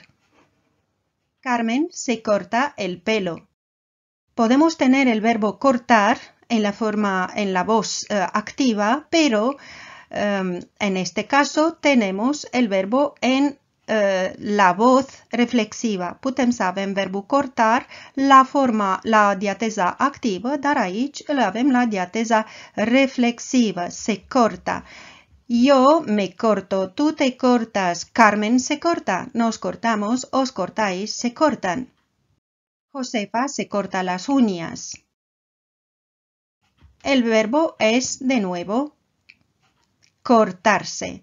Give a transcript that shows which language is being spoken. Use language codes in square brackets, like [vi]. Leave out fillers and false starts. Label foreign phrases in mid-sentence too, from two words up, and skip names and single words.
[es] Carmen se corta el pelo. Podemos tener el verbo cortar en la voz activa, pero en este caso tenemos el verbo en la voz reflexiva. [ro] Putem să avem verbul cortar la diateza activă, dar aici îl avem la diateza reflexivă. [es] Se corta. Yo me corto, tú te cortas, Carmen se corta, nos cortamos, os cortáis, se cortan. Josefa se corta las uñas. El verbo es de nuevo cortarse.